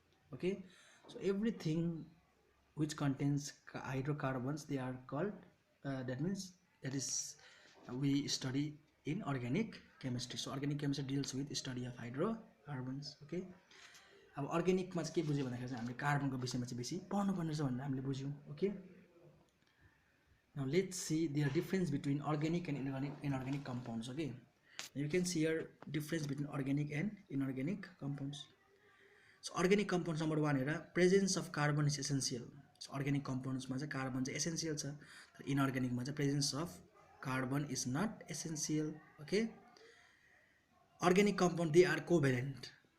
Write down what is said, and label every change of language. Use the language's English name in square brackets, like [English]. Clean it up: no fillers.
[English] Okay, so everything which contains hydrocarbons they are called that is we study in organic chemistry. So organic chemistry deals with study of hydrocarbons. [Nepali] Okay, अब अर्ग्यानिकमा चाहिँ के बुझ्यो भन्दाखेरि चाहिँ हामीले कार्बनको विषयमा चाहिँ बेसी पढ्नुपर्ने रहेछ भनेर हामीले बुझ्यौँ। [English] Okay, now let's see the difference between organic and inorganic compounds. Okay, you can see here difference between organic and inorganic compounds. So organic compounds number 1 हेर, presence of carbon is essential. So organic compounds [Nepali] मा चाहिँ carbon चाहिँ essential छ, तर inorganic मा चाहिँ [English] presence of carbon is not essential. Okay, organic compound they are covalent.